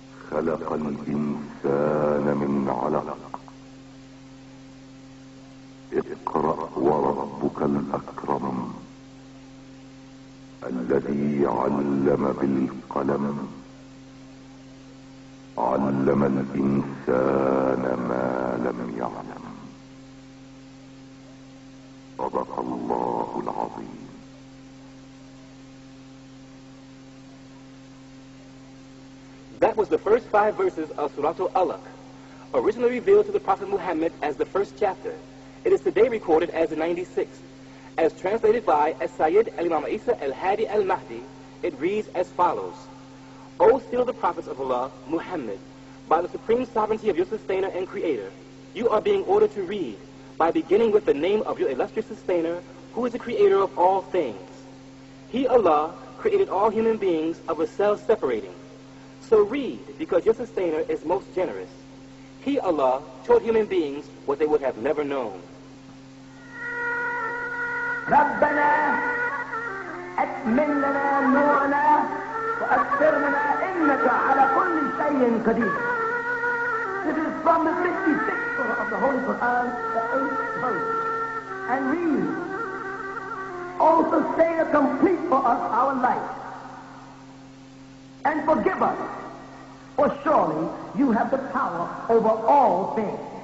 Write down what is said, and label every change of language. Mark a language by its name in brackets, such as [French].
[Arabic] خلق الإنسان من علق اقرأ وربك الأكرم الذي علم بالقلم علم الإنسان ما لم يعلم صدق الله العظيم. [English] That was the first 5 verses of Surah Al-Alaq, originally revealed to the Prophet Muhammad as the first chapter. It is today recorded as the 96th. As translated by Sayyid al-Imam Isa al-Hadi al-Mahdi, it reads as follows. O seal of the prophets of Allah, Muhammad, by the supreme sovereignty of your sustainer and creator, you are being ordered to read, by beginning with the name of your illustrious sustainer, who is the creator of all things. He, Allah, created all human beings of a self-separating. So read, because your sustainer is most generous. He, Allah, taught human beings what they would have never known. [Arabic] ربنا أتمم لنا نورنا وأكثرنا إنك على كل شيء قدير. [English] This is from the 56th surah of the Holy Quran, the 8th verse. And read, O sustainer, complete for us our life and forgive us, for surely you have the power over all things.